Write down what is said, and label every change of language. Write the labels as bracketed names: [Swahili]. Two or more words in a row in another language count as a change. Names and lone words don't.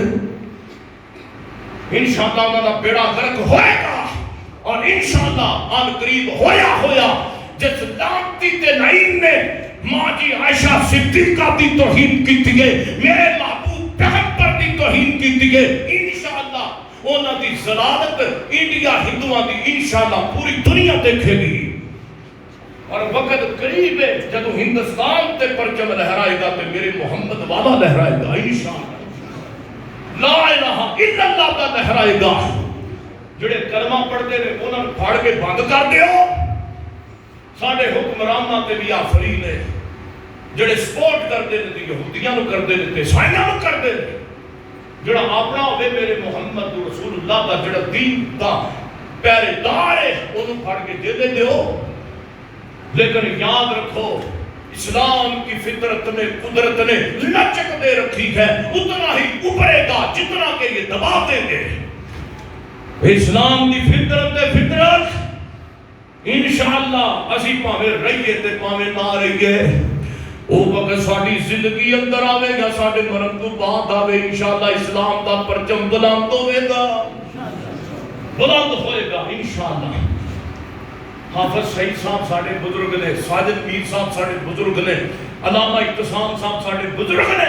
[Arabic] انشاءاللہ [Punjabi] انہاں دا بیڑا غرق ہوئے گا اور [Arabic] انشاءاللہ [Punjabi] آن قریب ہویا جس لعنتی تے نعیم نے ماں جی عائشہ صدیقہ دی توہین کیتی ہے, میرے محبوب پیغمبر دی توہین کیتی ہے, [Arabic] انشاءاللہ [Punjabi] انہاں دی ضلالت انڈیا ہندوؤں دی [Arabic] انشاءاللہ [Punjabi] پوری دنیا دیکھے گی. اور وقت قریب ہے جب ہندوستان تے پرچم لہرائے گا تے میرے محمد والا لہرائے گا [Arabic] انشاءاللہ. لا الہ الا اللہ [Urdu] کا لہرائے گا. [Punjabi] جڑے کلمہ پڑھتے نے انہاں نوں پھاڑ کے بند کر دیو. ساڈے حکمراناں تے بھی آفرین ہے جڑے سپورٹ کرتے نے تے یہودیاں نوں کردے نے تے عیسائیاں نوں کردے نے. جڑا اپنا ہوے میرے محمد رسول اللہ دا جڑا دین دا پہرے دار ہے انہوں پھاڑ کے دے دیو. [Urdu] لیکن یاد رکھو اسلام کی فطرت نے قدرت نے لچک دے رکھی ہے, اتنا ہی ابھرے گا جتنا کہ یہ دبا دیں گے. [Punjabi] اسلام کی فطرت [Arabic] انشاءاللہ [Punjabi] اسی پاویں رہیے تے پاویں نہ رہیے وہ وقت ساری زندگی اندر آوے گا، ساڑھے مرم تو بعد آوے [Arabic] انشاءاللہ [Punjabi] اسلام دا پرچم بلند ہوئے گا، بلند ہوئے گا [Arabic] انشاءاللہ۔ [Punjabi] حافظ سعید صاحب ساڑھے بزرگ نے، ساجد میر صاحب ساڑھے بزرگ نے، علامہ اقتسام صاحب ساڑھے بزرگ نے۔